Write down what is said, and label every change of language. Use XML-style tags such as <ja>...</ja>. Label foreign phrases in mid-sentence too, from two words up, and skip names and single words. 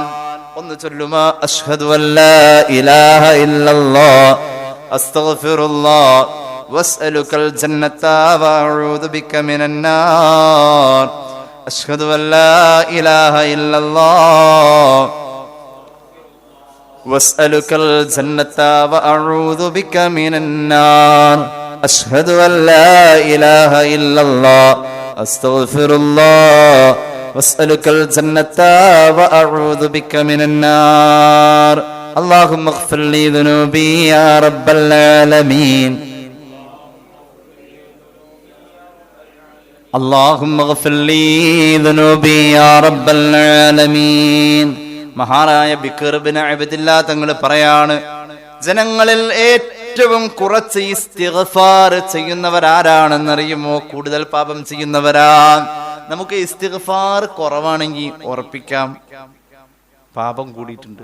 <ml>ഒന്ന് ചൊല്ലുമാ</ml> <ar>أشهد أن لا إله إلا الله أستغفر الله وأسألك الجنة وأعوذ بك من النار. أشهد أن لا إله إلا الله واسألك الجنة وأعوذ بك من النار. أشهد أن لا إله إلا الله أستغفر الله واسألك الجنة وأعوذ بك من النار. اللهم اغفر لي ذنوبي يا رب العالمين. اللهم اغفر لي ذنوبي يا رب العالمين.</ar> <ml>മഹാനായ ബിക്ർ ഇബ്നു അബ്ദില്ലാ തങ്ങൾ പറയാണ്, ജനങ്ങളിൽ ഏറ്റവും കുറച്ച് ഇസ്തിഗ്ഫാർ ചെയ്യുന്നവരാരാണെന്നറിയുമോ? കൂടുതൽ പാപം ചെയ്യുന്നവരാ. നമുക്ക് ഇസ്തിഗ്ഫാർ കുറവാണെങ്കിൽ ഉറപ്പിക്കാം പാപം കൂടിയിട്ടുണ്ട്.</ml>